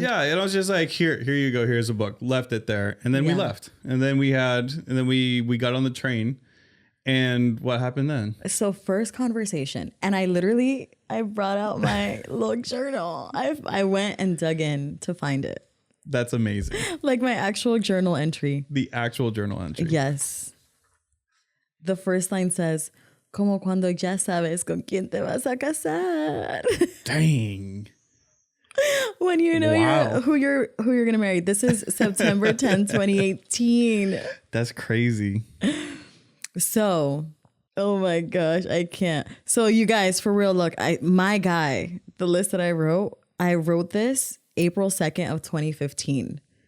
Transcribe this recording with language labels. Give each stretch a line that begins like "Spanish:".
English: Yeah, and I was just like, here you go. Here's a book. Left it there, and then we left, and then we got on the train, and what happened then? So first conversation, and I brought out my little journal. I went and dug in to find it. That's amazing. My actual journal entry. The actual journal entry. Yes. The first line says,
Spanish: como cuando ya sabes con quién te vas a casar.
English: Dang. When you know who you're gonna marry. This is September 10, 2018. That's crazy. So, oh my gosh, I can't. So you guys, for real, look, the list that I wrote this April 2nd of 2015.